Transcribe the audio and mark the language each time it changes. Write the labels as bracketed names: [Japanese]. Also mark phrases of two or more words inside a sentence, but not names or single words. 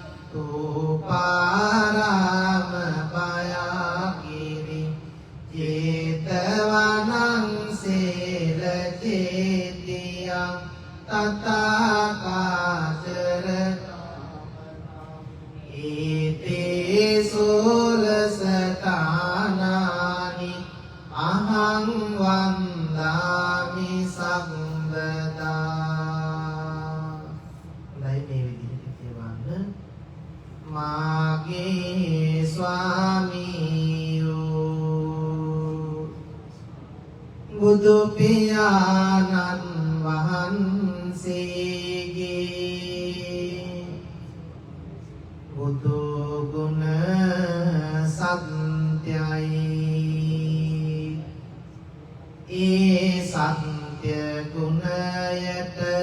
[Pali] තූපාරාම පයාකිරි චේතවනං සේල චේතියං තථාකාචර ඒතේ සෝලසතානානි අහං වන්දාමි සම්බදා. [Sinhala] මාගේ ස්වාමීයෝ බුදු පියාණන් වහන්සේගේ බුදු ගුණ සත්‍යයි ඒ සත්‍ය ගුණයට